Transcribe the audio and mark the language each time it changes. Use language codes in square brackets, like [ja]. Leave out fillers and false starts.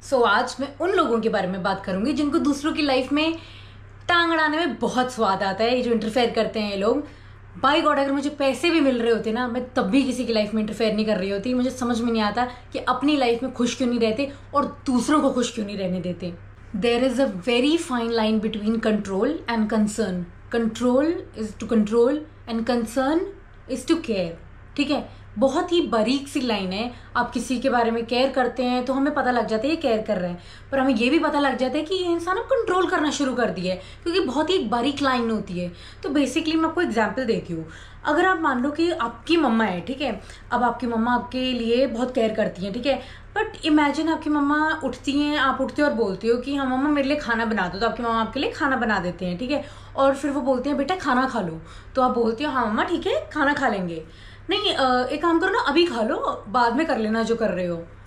[hi] सो आज मैं उन लोगों के बारे में बात करूंगी जिनको दूसरों की लाइफ में टांग अड़ाने में बहुत स्वाद आता है। ये जो इंटरफेयर करते हैं ये लोग, बाय गॉड अगर मुझे पैसे भी मिल रहे होते ना, मैं तब भी किसी की लाइफ में इंटरफेयर नहीं कर रही होती। मुझे समझ में नहीं आता कि अपनी लाइफ में खुश क्यों नहीं रहते और दूसरों को खुश क्यों नहीं रहने देते। [en] There is a very fine line between control and concern. Control is to control and concern is to care. [hi] ठीक है, बहुत ही बारीक सी लाइन है। आप किसी के बारे में केयर करते हैं तो हमें पता लग जाता है ये केयर कर रहे हैं, पर हमें ये भी पता लग जाता है कि ये इंसान अब कंट्रोल करना शुरू कर दिया है, क्योंकि बहुत ही एक बारीक लाइन होती है। तो बेसिकली मैं आपको एग्जांपल देती हूँ। अगर आप मान लो कि आपकी मम्मा है, ठीक है, अब आपकी मम्मा आपके लिए बहुत केयर करती हैं, ठीक है, बट इमेजिन आपकी मम्मा उठती हैं, आप उठते हो और बोलते हो कि हाँ मम्मा मेरे लिए खाना बना दो, तो आपकी मम्मा आपके लिए खाना बना देते हैं, ठीक है, और फिर वो बोलते हैं बेटा खाना खा लो, तो आप बोलते हो हाँ मम्मा ठीक है खाना खा लेंगे, नहीं एक काम करो ना अभी खा लो, बाद में कर लेना जो कर रहे हो।